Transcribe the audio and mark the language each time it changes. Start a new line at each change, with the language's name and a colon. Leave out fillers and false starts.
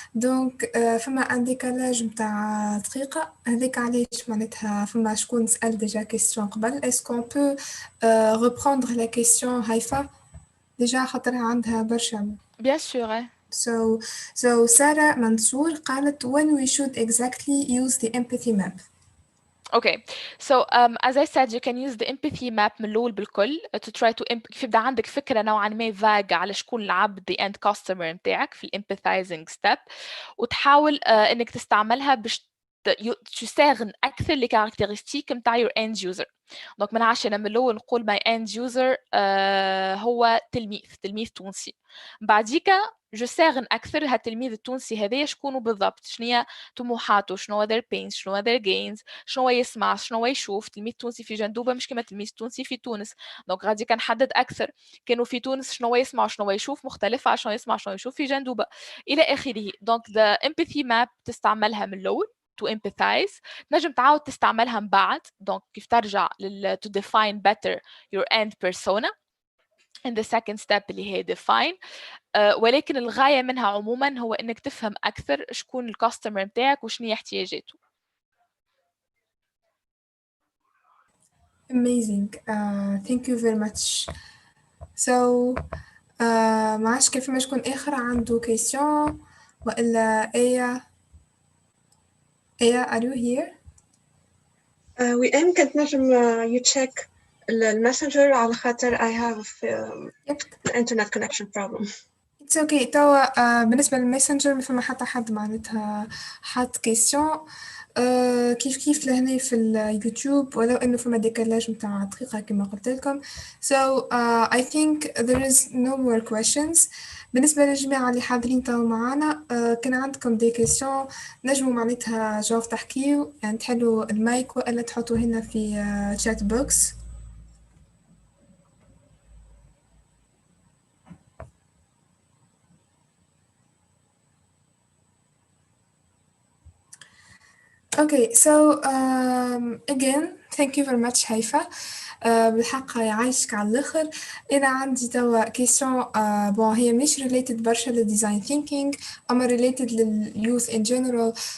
Arabic: دونك فما ان ديكالاج متاع دقيقة هذاك علاش معناتها فما شكون سأل ديجا كيستيون قبل.
French: Est-ce qu'on peut reprendre la question
Arabic: هيفا ديجا خاطرها عندها برشا.
French: Bien sûr.
English: So Sarah Mansour قالت when we should exactly use the empathy map. Okay, so as I said, you can use the empathy map
Arabic: من الأول بالكل
English: to try to
Arabic: يبدأ عندك فكرة نوعا ما
English: vague
Arabic: على شكون العبد
English: the end customer
Arabic: متاعك
English: في empathizing step
Arabic: وتحاول إنك تستعملها باش تساغن أكثر لكاركترستيك متاع
English: your end user.
Arabic: دونك منعش أنا من الأول نقول
English: my end user
Arabic: هو تلميذ تونسي. بعديكا جو ساغن أكثر هالتلميذ التونسي هذايا شكونه بالضبط، شنيا طموحاته، شنو هو
English: their pains،
Arabic: شنو هو
English: their gains،
Arabic: شنو هو يسمع، شنو هو يشوف. تلميذ تونسي في جندوبة مش كما تلميذ تونسي في تونس. دونك غادي كنحدد أكثر كانوا في تونس شنو هو يسمع وشنو هو يشوف مختلف على شنو يسمع شنو يشوف في جندوبة إلى آخره. دونك
English: the empathy map
Arabic: تستعملها من الأول
English: to empathize.
Arabic: نجم تعاود تستعملها من بعد دونك كيف ترجع
English: to define better your end persona in the second step
Arabic: اللي هي define. ولكن الغاية منها عموما هو انك تفهم اكثر شكون الكاستمر متاعك وشنو هي احتياجاته.
English: Amazing. Thank you very much.
Arabic: So ما عادش كيف ما شكون آخر عنده question وإلا آية
English: are you here?
Arabic: وإم كنت نجم
English: you check
Arabic: الماسنجر على خاطر
English: I have an internet connection problem. It's okay.
Arabic: توا بالنسبة للماسنجر ما فما حتى حد معناتها حط كيستيون كيف لهنا في اليوتيوب ولو انه فما ديكالاج متاع دقيقة كما قلت لكم.
English: So I think there is no more questions.
Arabic: بالنسبة للجماعة اللي حاضرين توا معانا كان عندكم دي كيستيون نجموا معناتها جوف تحكيو يعني تحلوا المايك ولا تحطوا هنا في
English: chat box. Okay, so again, thank you very much Haifa.
Arabic: بالحق يعيشك على الآخر. أنا عندي توا question bon هي مش related برشا للdesign thinking أما related لليوث
English: in general.